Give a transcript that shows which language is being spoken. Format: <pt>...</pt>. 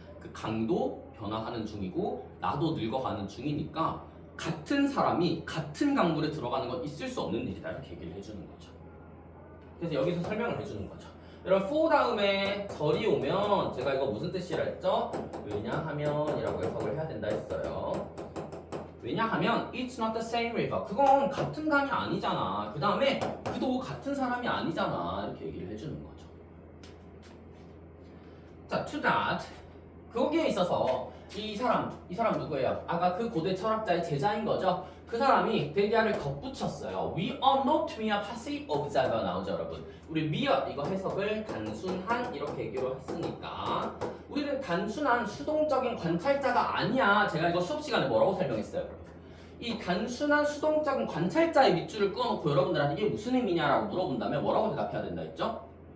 <ko>그 강도 변화하는 중이고 나도 늙어가는 중이니까 같은 사람이 같은 강물에 들어가는 건 있을 수 없는 일이다 이렇게 얘기를 해주는 거죠. 그래서 여기서 설명을 해주는 거죠. 여러분 for 다음에 절이 오면 제가 이거 무슨 뜻이라 했죠? 왜냐하면 이라고 해석을 해야 된다 했어요. 왜냐하면</ko> <en>it's not the same river.</en> <ko>그건 같은 강이 아니잖아. 그 다음에 그도 같은 사람이 아니잖아. 이렇게 얘기를 해주는 거죠. 자,</ko> <en>to that.</en> <ko>거기에 있어서 이 사람 누구예요? 아까 그 고대 철학자의 제자인 거죠. 그 사람이 대디아를 덧붙였어요.</ko> <en>We are not mere passive observer</en> <ko>나오죠, 여러분. 우리 mere 이거 해석을 단순한 이렇게 얘기로 했으니까 우리는 단순한 수동적인 관찰자가 아니야. 제가 이거 수업 시간에 뭐라고 설명했어요, 여러분? 이 단순한 수동적인 관찰자의 밑줄을 끊어놓고 여러분들한테 이게 무슨 의미냐라고 물어본다면 뭐라고 대답해야 된다 했죠?</ko>